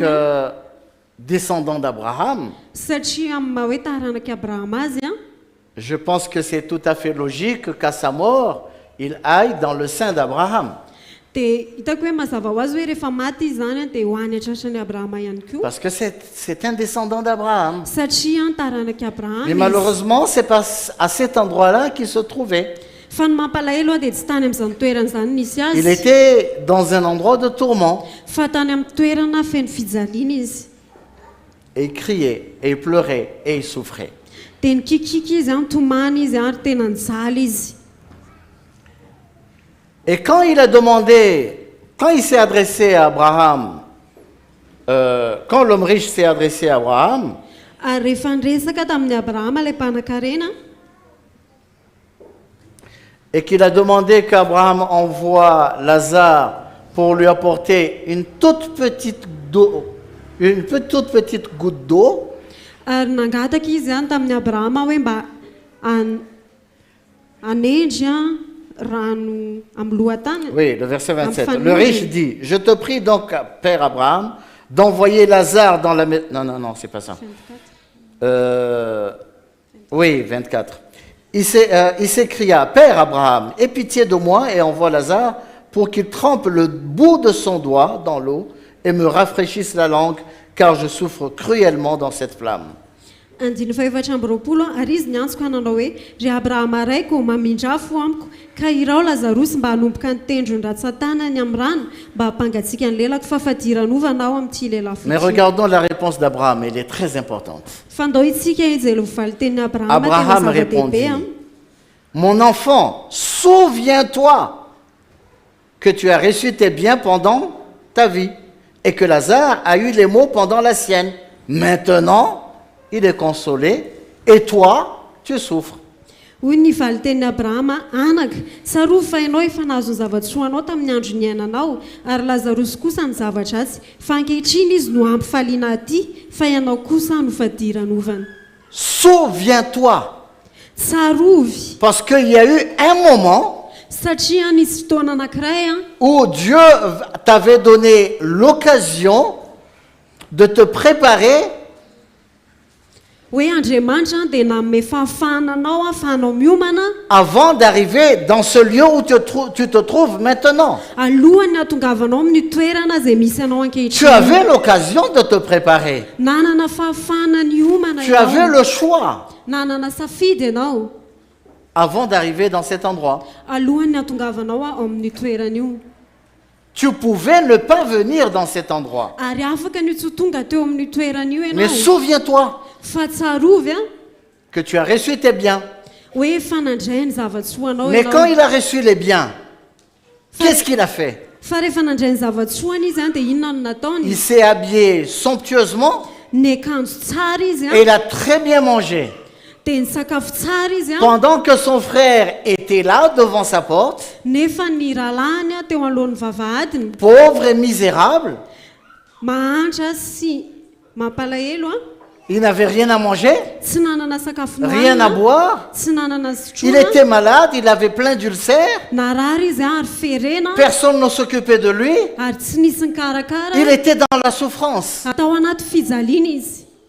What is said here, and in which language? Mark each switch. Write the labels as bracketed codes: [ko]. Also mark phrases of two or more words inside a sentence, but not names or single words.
[fr] que descendant d'Abraham, [mg] satria amin'ny maha hoe taranaky abrahama azy [fr] je pense que c'est tout à fait logique qu'à sa mort, il aille dans le sein d'Abraham. [mg] dia hitako hoe mazava ho azy hoe rehefa maty izy zany dia ho any atratrany abrahama ihany koa [fr] Parce que c'est un descendant d'Abraham. [mg] satria taranaky abrahama [fr] Mais [mg] izy. [fr] malheureusement, c'est pas à cet endroit-là qu'il se trouvait. [mg] fa ny mampalahelo dia tsy tany amin'izany toerana zany nisy [fr] Il [mg] azy [fr] était dans un endroit de tourment. [mg] fa tany amin'ny toerana feno fijaliana izy [fr] Et il criait, et il pleurait, et il souffrait. [mg] dia nikikiky izy tomany izy ary tena nijaly izy. [fr] Et quand il a demandé, quand il s'est adressé à Abraham, quand l'homme riche s'est adressé à Abraham, [mg] ary rehefa niresaka tamin'ny abrahama ilay mpanan-karena [fr] et qu'il a demandé qu'Abraham envoie Lazare pour lui apporter une toute petite goutte d'eau, [mg] ary nangataka izy tamin'ny abrahama hoe mba anendry rano amin'ny lohatany. [fr] oui, le verset 27, Enfin, le oui. riche dit, je te prie donc, Père Abraham, d'envoyer Lazare dans la maison. Non, c'est pas ça. Oui, 24. Il s'écria, Père Abraham, aie pitié de moi et envoie Lazare pour qu'il trempe le bout de son doigt dans l'eau et me rafraîchisse la langue, car je souffre cruellement dans cette flamme. [mg] Andiny faefatra amby roapolo ary izy niantsoko ananao hoe ry abrahama raiko mamindrafo amiko ka irao lazarosy mba hanomboka ny tendron-dratsan-tanany amin'ny rano mba hampangatsiaka ny lelako fa fadiranovana ao amin'ity lehilahy [fr] Mais regardons la réponse d'Abraham, elle est très importante. [mg] fandao itsika izy elovaly tenin'ny abrahama tena Abraham zava-dehibe [fr] répondit, mon enfant, souviens-toi que tu as reçu tes biens pendant ta vie et que Lazare a eu les maux pendant la sienne. Maintenant, il est consolé et toi, tu souffres. [mg] hoy ny valy tenin'ny abrahama anaka tsarovy fa ianao efa nahazo ny zava-tsoa anao tamin'ny andro ny ainanao ary lazarosy kosa ny zavatra atsy fa ankehitriny izy no ampifaliana aty fa ianao kosa no fadiranovana. [fr] Souviens-toi, [mg] tsarovy [fr] parce qu'il y a eu un moment [mg] satria nisy fotoana anankiray [fr] où Dieu t'avait donné l'occasion de te préparer [mg] hoe andriamanitra dia nanome fahafahana anao ahafahanao miomana [fr] avant d'arriver dans ce lieu où tu te trouves maintenant. [mg] alohany hatongavanao amin'ny toerana izay misy anao [fr] Tu [mg] ankehitriny. [fr] avais l'occasion de te préparer. [mg] nanana fahafahana ny homana [fr] Tu avais [mg] ianao [fr] le choix [mg] nanana safidy ianao [fr] avant d'arriver dans cet endroit. [mg] alohany hatongavanao ao amin'ny toerana io [fr] Tu pouvais ne pas venir dans cet endroit. [mg] ary afaka ny tsy tonga teo amin'ny toerana io [fr] Mais [mg] ianao [fr] souviens-toi [mg] fa tsarovy [fr] que tu as reçu tes biens. [mg] hoe fanandray ny zava-tsoa anao [fr] Mais quand [mg] ianao [fr] il a reçu les biens, qu'est-ce qu'il a fait? [mg] fa rehefa nandray ny zava-tsoany izy dia inona no nataony [fr] Il s'est habillé somptueusement [mg] ny akanjo tsara izy [fr] et il a très bien mangé. [mg] dia ny sakafo tsara izy [fr] Pendant que son frère était là devant sa porte, [mg] nefa ny ralahany teo alohan'ny vavahadiny [fr] pauvre et misérable, [mg] mahantra sy mampalahelo [fr] il n'avait rien à manger, [mg] tsy nanana sakafo [fr] rien à [mg] nohanina [fr] boire. [mg] tsy nanana [fr] Il [mg] sotroana [fr] était malade, il avait plein d'ulcères. [mg] narary izy ary ferena [fr] Personne ne s'occupait de lui. [mg] ary tsy nisy ny karakara [fr] Il était dans la souffrance. [mg] atao anaty fijaliana izy